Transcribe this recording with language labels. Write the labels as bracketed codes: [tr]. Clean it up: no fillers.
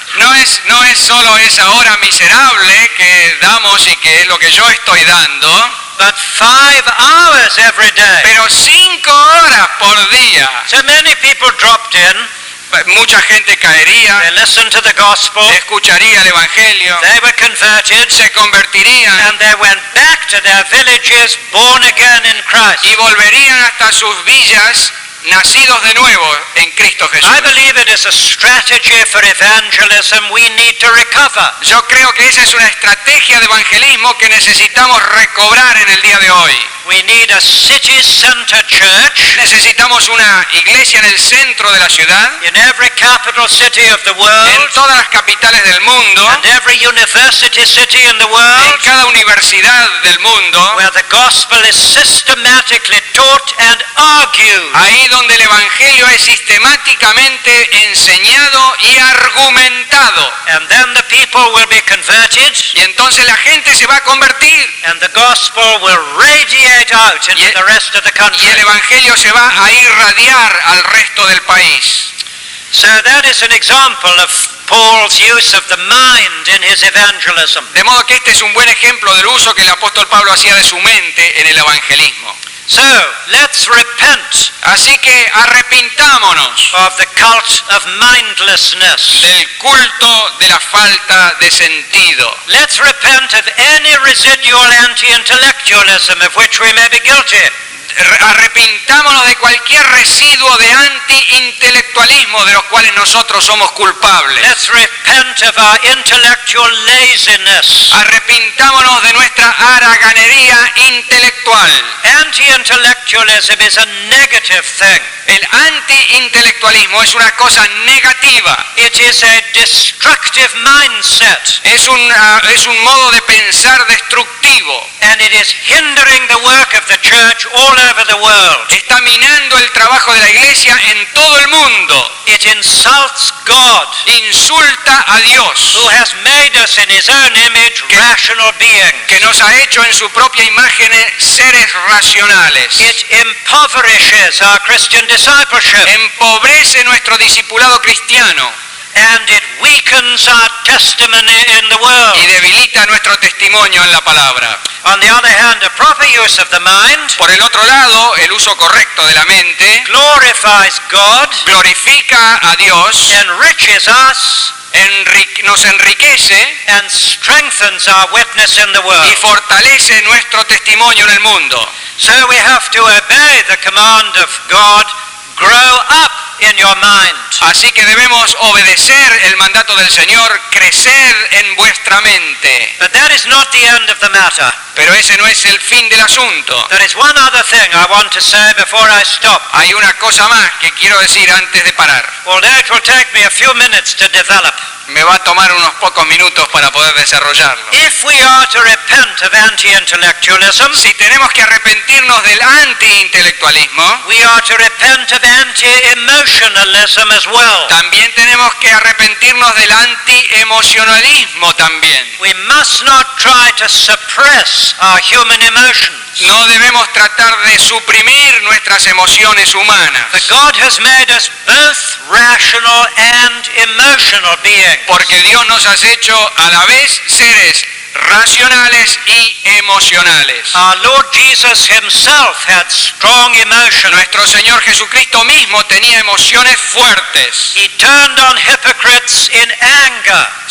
[es] No es solo esa hora miserable que damos y que es lo que yo estoy dando, [en] But 5 hours every day. [es] pero 5 horas por día. [en] So many people dropped in, [es] Mucha gente [en] they [es] caería, [en] listened to the gospel, [es] escucharía el evangelio, [en] they were converted, [es] se convertirían [en] and they went back to their villages born again in Christ. [es] y volverían hasta sus villas nacidos de nuevo en Cristo Jesús. [en] I believe it is a strategy for evangelism we need to recover. [es] Yo creo que esa es una estrategia de evangelismo que necesitamos recobrar en el día de hoy. [en] We need a city center church [es] Necesitamos una iglesia en el centro de la ciudad, [en] in every capital city of the [es] en [en] world, [es] todas las capitales del mundo, [en] and every university city in the [es] en [en] world, [es] cada universidad del mundo, [en] where the gospel is systematically taught and argued. [es] ahí donde el evangelio es sistemáticamente enseñado y argumentado. [en] And then the people will be converted, [es] Y entonces la gente se va a convertir [en] and the gospel will radiate out into the rest of the [es] y [en] country. [es] el evangelio se va a irradiar al resto del país. [en] So that is an example of Paul's use of the mind in his evangelism. [es] De modo que este es un buen ejemplo del uso que el apóstol Pablo hacía de su mente en el evangelismo. [en] So let's repent [es] Así que arrepintámonos [en] of the cult of mindlessness. [es] del culto de la falta de sentido. [en] Let's repent of any residual anti-intellectualism of which we may be guilty. [es] Arrepintámonos de cualquier residuo de anti-intelectualismo de los cuales nosotros somos culpables. [en] Let's repent of our intellectual laziness. [es] Arrepintámonos de nuestra haraganería intelectual. [en] Anti-intellectualism is a negative thing. [es] El anti-intelectualismo es una cosa negativa. [en] It is a destructive mindset, [es] Es un modo de pensar destructivo. [en] and it is hindering the work of the church all over the world. [es] Está minando el trabajo de la iglesia en todo el mundo. [en] It insults God, [es] Insulta a Dios, [en] who has made us in his own image rational beings. [es] que nos ha hecho en su propia imagen seres racionales. [en] It impoverishes our Christian discipleship, [es] Empobrece nuestro discipulado cristiano [en] and it weakens our testimony in the [es] y [en] world. [es] debilita nuestro testimonio en la palabra. [en] On the other hand, a proper use of the mind [es] Por el otro lado, el uso correcto de la mente [en] glorifies God, [es] glorifica a Dios, [en] enriches us, [es] nos enriquece [en] and strengthens our witness in the [es] y [en] world. [es] fortalece nuestro testimonio en el mundo. [en] So we have to obey the command of God, grow up in your mind. [es] Así que debemos obedecer el mandato del Señor, crecer en vuestra mente. [en] But that is not the end of the matter. [es] Pero ese no es el fin del asunto. [en] There is one other thing I want to say before I stop, [es] Hay una cosa más que quiero decir antes de parar. [en] although it will take me a few minutes to develop. [es] Me va a tomar unos pocos minutos para poder desarrollarlo. [en] If we are to repent of anti-intellectualism, [es] Si tenemos que arrepentirnos del anti-intelectualismo, [en] we are to repent of anti-emotionalism as well. [es] también tenemos que arrepentirnos del anti-emocionalismo también. [en] We must not try to suppress our human emotions. [es] No debemos tratar de suprimir nuestras emociones humanas, [en] But God has made us both rational and emotional beings. [es] porque Dios nos ha hecho a la vez seres racionales y emocionales. [en] Our Lord Jesus himself had strong emotions. [es] Nuestro Señor Jesucristo mismo tenía emociones fuertes. [en] He turned on hypocrites in anger.